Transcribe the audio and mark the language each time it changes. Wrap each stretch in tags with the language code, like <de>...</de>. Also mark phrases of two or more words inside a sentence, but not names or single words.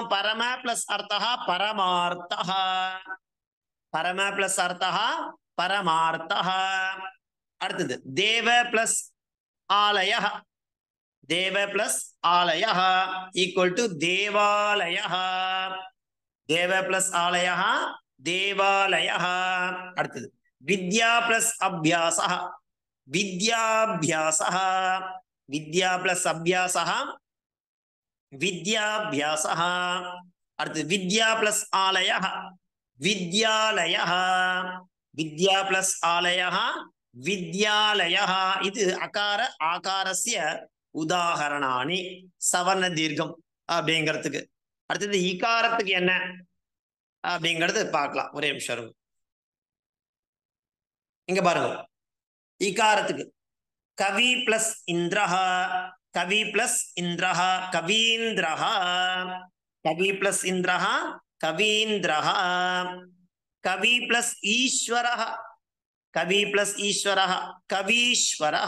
<sa>परम प्लस अर्थः परमार्थः। परम प्लस अर्थः परमार्थः. அடுத்தது देव प्लस आलयः. देव प्लस आलयः</sa> <en>equal to</en> <sa>தேவாலயஹ. देव प्लस आलयः देवालयः. அடுத்தது विद्या प्लस अभ्यासः विद्याभ्यासः विद्या प्लस अभ्यासः विद्याभ्यासः அடுத்து विद्या प्लस आलयः विद्यालयः विद्या प्लस आलयः विद्यालयः இது अकार आकारस्य उदाहरणानि सवर्ण दीर्घम् அப்படிங்கிறதுக்கு.</sa> <ta>அடுத்தது இகாரத்துக்கு என்ன அப்படிங்கிறது பார்க்கலாம். ஒரே நிமிஷம் இருங்க. இங்க பாருங்க, இகாரத்துக்கு</ta> <sa>कवि प्लस इन्द्रः कवि प्लस इन्द्रः कवीन्द्रः कवि प्लस इन्द्रः कवीन्द्रः कवि प्लस ईश्वरः कवि प्लस ईश्वरः कवीश्वरः.</sa>